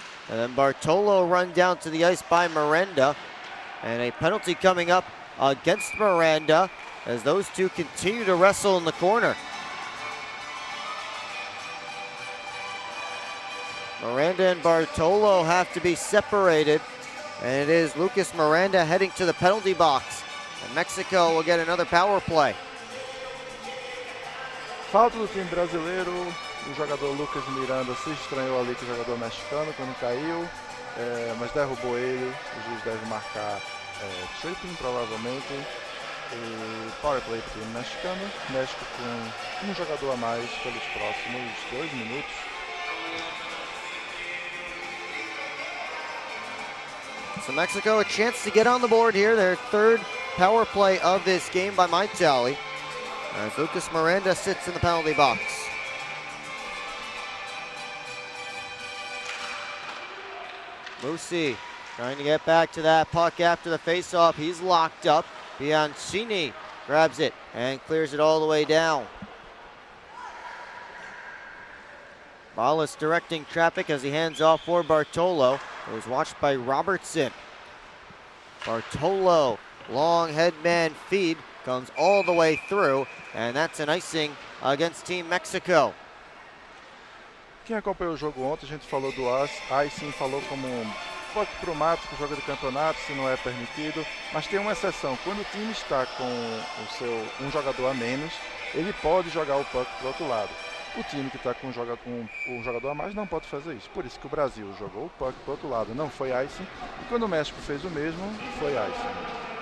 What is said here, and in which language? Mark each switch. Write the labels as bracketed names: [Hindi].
[English] And then Bartolo run down to the ice by Miranda. And a penalty coming up against Miranda as those two continue to wrestle in the corner. Miranda and Bartolo have to be separated. And it is Lucas Miranda heading to the penalty box. And Mexico will get another power play. [Portuguese] Falta do time brasileiro. O jogador Lucas Miranda se estranhou ali com o jogador mexicano quando caiu, mas derrubou ele. O juiz deve marcar tripping provavelmente. E power play para o time mexicano. México com um jogador a mais pelos próximos 2 minutos. [English] So Mexico a chance to get on the board here. Their third power play of this game by my tally. As Lucas Miranda sits in the penalty box. Musi trying to get back to that puck after the faceoff. He's locked up. Bianchini grabs it and clears it all the way down. Ballas directing traffic as he hands off for Bartolo. It was watched by Robertson. Bartolo, long headman feed, comes all the way through, and that's an icing against Team Mexico. [Portuguese] Quem acompanhou o jogo ontem, a gente falou do icing, falou como puck pro mato, pro jogo de campeonato, se não é permitido, mas tem uma exceção. Quando o time está com um jogador a menos, ele pode jogar o puck pro outro lado. O time que está com um jogador a mais não pode fazer isso. Por isso que o Brasil jogou o puck pro outro lado, não foi icing, e quando o México fez o mesmo, foi icing.